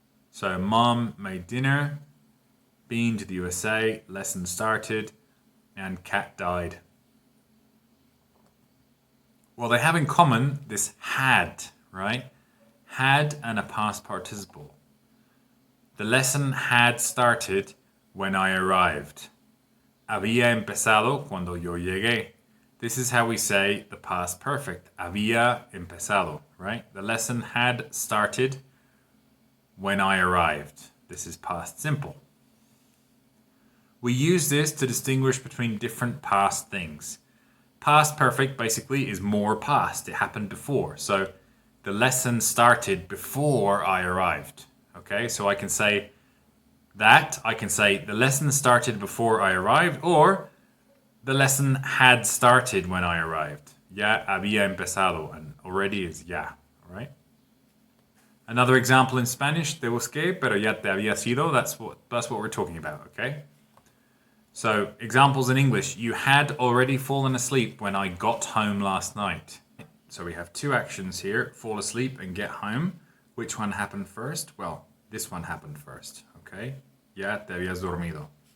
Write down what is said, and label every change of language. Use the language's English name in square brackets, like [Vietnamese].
[English] So, mom made dinner, been to the USA, lesson started, and cat died. Well, they have in common this had, right? Had and a past participle. The lesson had started when I arrived. [Spanish] Había empezado cuando yo llegué. [English] This is how we say the past perfect. [Spanish] Había empezado, [English] right? The lesson had started when I arrived. This is past simple. We use this to distinguish between different past things. Past perfect basically is more past. It happened before. So the lesson started before I arrived. Okay, so I can say that. I can say the lesson started before I arrived, or the lesson had started when I arrived. [Spanish] Ya había empezado, [English] and already is ya, all right? Another example in Spanish, [Spanish] te busqué, pero ya te había sido. [English] That's what we're talking about, okay? So, examples in English. You had already fallen asleep when I got home last night. So we have 2 actions here, fall asleep and get home. Which one happened first? Well, this one happened first, okay? [Spanish] Ya te habías dormido.